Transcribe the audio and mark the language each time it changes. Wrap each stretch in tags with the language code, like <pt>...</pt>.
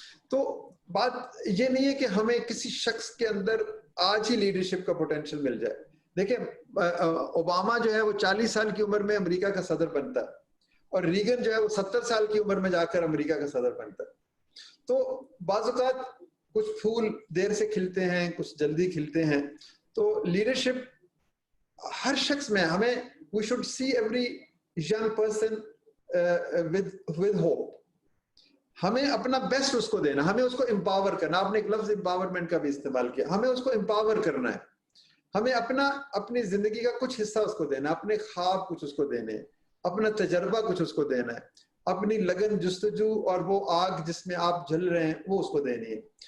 <ur>تو بات یہ نہیں ہے کہ ہمیں کسی شخص کے اندر آج ہی لیڈرشپ کا پوٹینشیل مل جائے. دیکھیں اوباما جو ہے وہ 40 سال کی عمر میں امریکہ کا صدر بنتا ہے, اور ریگن جو ہے وہ 70 سال کی عمر میں جا کر امریکہ کا صدر بنتا ہے. تو بعض اوقات کچھ پھول دیر سے کھلتے ہیں, کچھ جلدی کھلتے ہیں. تو لیڈرشپ ہر شخص میں, ہمیں</ur> <en>we should see every young person with hope.</en> <ur>ہمیں اپنا بیسٹ اس کو دینا, ہمیں اس کو امپاور کرنا. آپ نے ایک لفظ امپاورمنٹ کا بھی استعمال کیا, ہمیں اس کو امپاور کرنا ہے. ہمیں اپنی زندگی کا کچھ حصہ اس کو دینا, اپنے خواب کچھ اس کو دینے, اپنا تجربہ کچھ اس کو دینا ہے, اپنی لگن جستجو اور وہ آگ جس میں آپ جل رہے ہیں وہ اس کو دینی ہے.</ur>